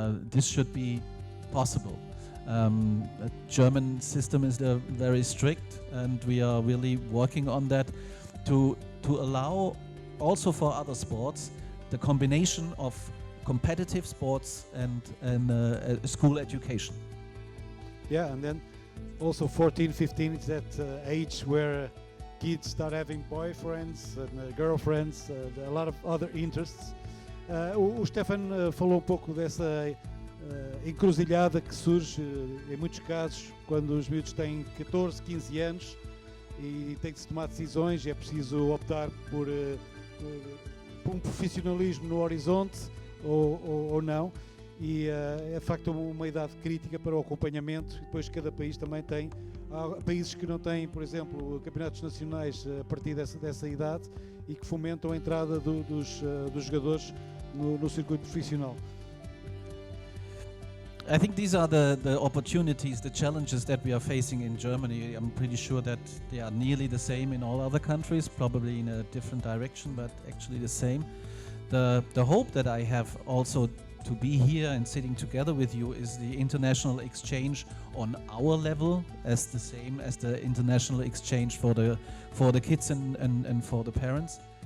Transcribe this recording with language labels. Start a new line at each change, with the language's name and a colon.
English: This should be possible. The German system is very strict, and we are really working on that to allow also for other sports the combination of competitive sports and school education. Yeah, and then also 14, 15 is that age where kids start having boyfriends and girlfriends, a lot of other interests.
Portuguese: O Stefan falou um pouco dessa encruzilhada que surge em muitos casos quando os miúdos têm 14, 15 anos e tem que se tomar decisões, e é preciso optar por um profissionalismo no horizonte ou não, e é de facto uma idade crítica para o acompanhamento. E depois cada país também tem, há países que não têm, por exemplo, campeonatos nacionais a partir dessa idade e que fomentam a entrada dos jogadores no circuito profissional.
English: I think these are the opportunities, the challenges that we are facing in Germany. I'm pretty sure that they are nearly the same in all other countries, probably in a different direction, but actually the same. The hope that I have also to be here and sitting together with you is the international exchange on our level, as the same as the international exchange for the kids and for the parents.